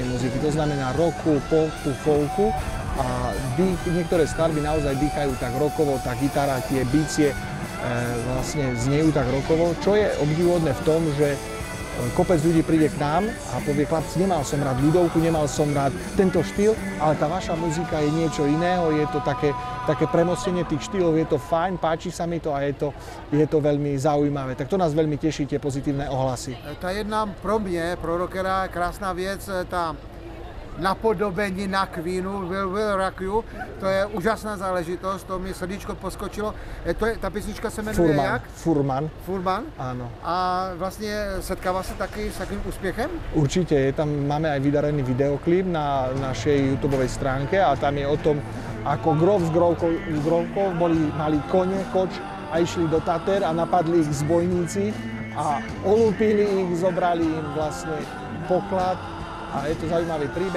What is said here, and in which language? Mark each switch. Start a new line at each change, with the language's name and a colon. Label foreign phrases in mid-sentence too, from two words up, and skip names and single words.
Slovak: muziky, to znamená rocku, popu, folku a niektoré skladby naozaj dýchajú tak rockovo, tá gitara, tie bicie vlastne znejú tak rockovo, čo je obdivuhodné v tom, že kopec ľudí príde k nám a povie, chlapci, nemal som rád ľudovku, nemal som rád tento štýl, ale tá vaša muzika je niečo iného, je to také premostenie tých štýlov, je to fajn, páči sa mi to a je to veľmi zaujímavé. Tak to nás veľmi teší, tie pozitívne ohlasy.
Czech: Ta jedna pro mě, pro rockera, krásná věc, ta napodobení na Queenu, Will Rock You, to je úžasná záležitost, to mi srdíčko poskočilo. Ta písnička se jmenuje jak? Furman. Furman?
Slovak: Áno.
Czech: A vlastně setkává se taky s takým úspěchem?
Slovak: Určite, máme aj vydarený videoklip na našej YouTubeovej stránke a tam je o tom, ako Grof s Grovkou mali kone, koč a išli do Tater a napadli ich zbojníci a olúpili ich, zobrali im vlastne poklad a je to zaujímavý príbeh.